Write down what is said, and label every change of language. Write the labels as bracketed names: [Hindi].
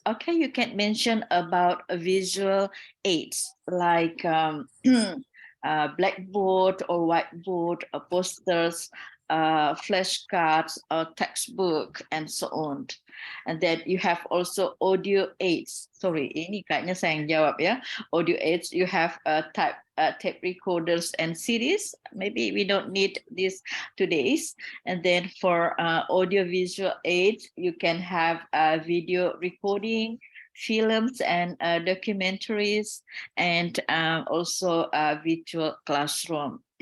[English] Okay, you can mention about visual aids like blackboard or whiteboard, posters, flashcards, or textbook, and so on. And then you have also audio aids. Sorry, [Indonesian] ini kayaknya saya yang jawab ya. [English] Audio aids, you have tape recorders and CDs. Maybe we don't need this today's. And then for audio visual aids, you can have video recording, films and documentaries, and also virtual classroom.